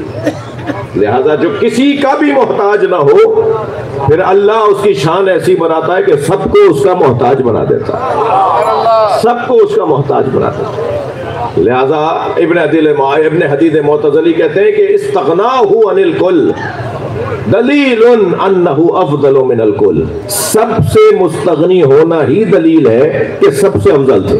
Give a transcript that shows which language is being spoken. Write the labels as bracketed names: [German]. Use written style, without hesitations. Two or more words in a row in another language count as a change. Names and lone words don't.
[Urdu] لہذا جو کسی کا بھی محتاج نہ ہو، پھر اللہ اس کی شان ایسی بناتا ہے کہ سب کو اس کا محتاج بنا دیتا ہے، سب کو اس کا محتاج بنا دیتا ہے۔ لہذا ابن حدید معتزلی کہتے ہیں کہ [Arabic] استغناؤہ عن الکل دلیل انہ افضل من الکل، [Urdu] سب سے مستغنی ہونا ہی دلیل ہے کہ سب سے افضل تھے۔